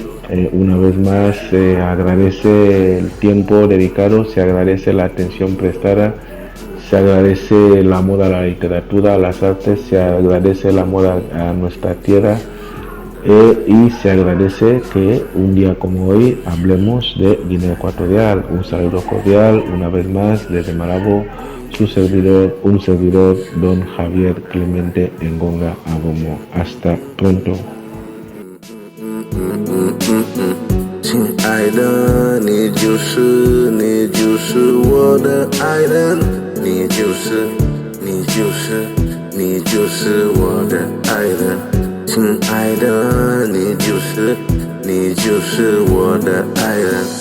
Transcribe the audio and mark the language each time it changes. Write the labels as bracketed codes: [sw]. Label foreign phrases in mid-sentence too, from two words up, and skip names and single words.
[es] Una vez más se agradece el tiempo dedicado, se agradece la atención prestada, se agradece el amor a la literatura, a las artes, se agradece el amor a nuestra tierra, y se agradece que un día como hoy hablemos de Guinea Ecuatorial. Un saludo cordial una vez más desde Malabo, un servidor, don Javier Clemente Engonga Abomo. Hasta pronto. [zh] 亲爱的，你就是我的爱人，你就是我的爱人。亲爱的，你就是我的爱人。